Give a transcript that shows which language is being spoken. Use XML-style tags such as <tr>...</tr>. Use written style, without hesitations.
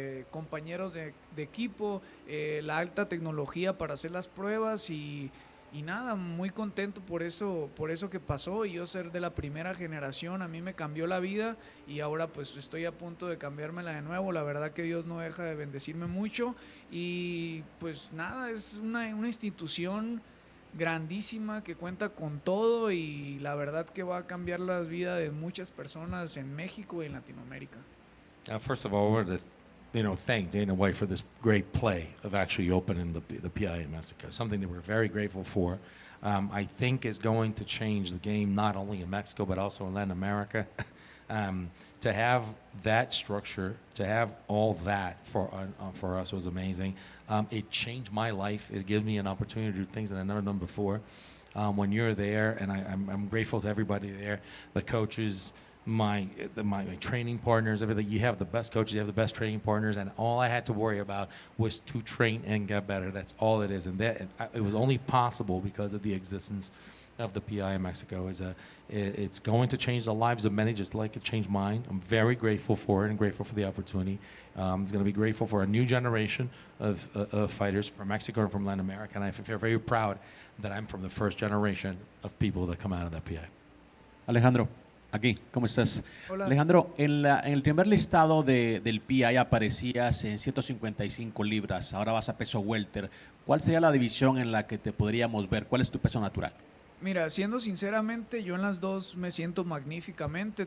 <es>compañeros de equipo, la alta tecnología para hacer las pruebas y nada, muy contento por eso que pasó, y yo ser de la primera generación a mí me cambió la vida y ahora pues estoy a punto de cambiármela de nuevo. La verdad que Dios no deja de bendecirme mucho y pues nada, es una institución grandísima que cuenta con todo y la verdad que va a cambiar la vida de muchas personas en México y en Latinoamérica.</es> <en>First of all, thank Dana White for this great play of actually opening the PI in Mexico, something that we're very grateful for. I think is going to change the game not only in Mexico but also in Latin America. To have that structure, to have all that for us was amazing. It changed my life. It gave me an opportunity to do things that I've never done before. When you're there, and I'm grateful to everybody there, the coaches, my training partners, everything. You have the best coaches, you have the best training partners, and all I had to worry about was to train and get better. That's all it is, and it was only possible because of the existence of the PI in Mexico. It's going to change the lives of many, just like it changed mine. I'm very grateful for it and grateful for the opportunity. It's going to be grateful for a new generation of fighters from Mexico and from Latin America, and I feel very proud that I'm from the first generation of people that come out of that PI.</en> <es>Alejandro, aquí, ¿cómo estás? Hola. Alejandro, en el primer listado del PI aparecías en 155 libras, ahora vas a peso welter. ¿Cuál sería la división en la que te podríamos ver? ¿Cuál es tu peso natural? Mira, siendo sinceramente, yo en las dos me siento magníficamente.</es>